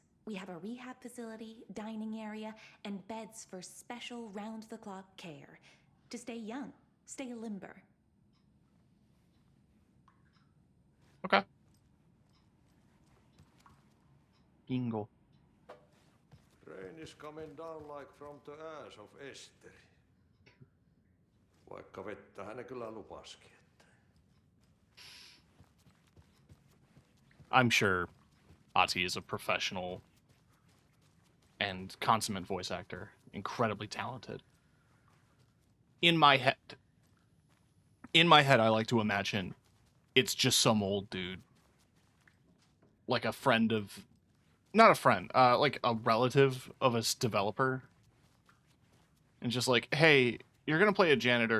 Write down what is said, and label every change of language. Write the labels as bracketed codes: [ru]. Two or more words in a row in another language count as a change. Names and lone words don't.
[en] We have a rehab facility, dining area, and beds for special round-the-clock care. To stay young, stay limber. Okay. Bingo. Rain is coming down like from the ass of Esther. [fi] Vaikka vettä hän kyllä lupasikin. [en] I'm sure Ati is a professional and consummate voice actor, incredibly talented. In my head, I like to imagine it's just some old dude, like a friend of, not a friend, like a relative of a developer, and just like, hey, you're gonna play a janitor.